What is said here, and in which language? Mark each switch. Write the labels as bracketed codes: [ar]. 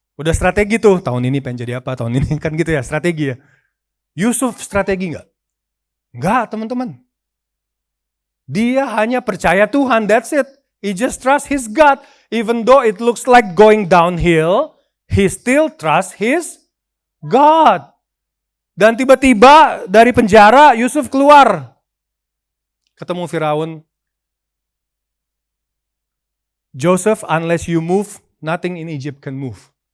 [id] Udah strategi tuh, tahun ini pengen jadi apa, tahun ini kan gitu ya, strategi ya. Yusuf strategi nggak? Nggak teman-teman. Dia hanya percaya Tuhan, [en] that's it. He just trust his God. Even though it looks like going downhill, he still trust his God. [id] Dan tiba-tiba dari penjara Yusuf keluar. Ketemu Firaun. [en] Joseph, unless you move, nothing in Egypt can move.